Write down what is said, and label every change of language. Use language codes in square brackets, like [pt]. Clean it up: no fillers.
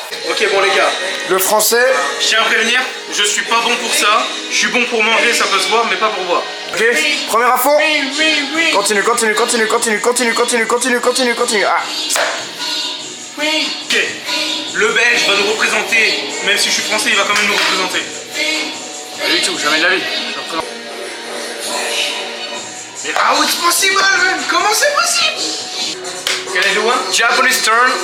[fr] Ok, bon les gars, Le français, je tiens à prévenir, je suis pas bon pour ça. Je suis bon pour manger, ça peut se voir, mais pas pour boire. ok, première info. Continue, continue, continue, continue, continue, continue, continue, continue, continue. Ah. Ok, le Belge va nous représenter, même si je suis français, il va quand même nous représenter. Pas du tout, jamais de la vie. Je représente. [en] How it's possible, man? [fr] Comment c'est possible? [en] Can I do one? Japanese turn.